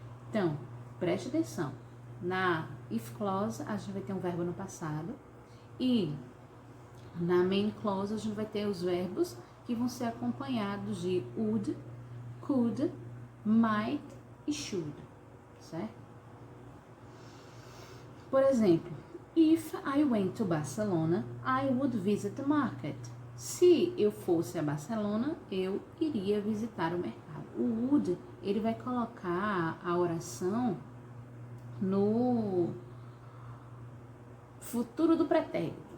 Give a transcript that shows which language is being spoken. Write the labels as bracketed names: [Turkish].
[Portuguese] Então, preste atenção, na if clause a gente vai ter um verbo no passado, e na main clause a gente vai ter os verbos que vão ser acompanhados de would, could, might e should, certo? Por exemplo, [English] if I went to Barcelona, I would visit the market. [Portuguese] Se eu fosse a Barcelona, eu iria visitar o mercado. O would, ele vai colocar a oração no futuro do pretérito.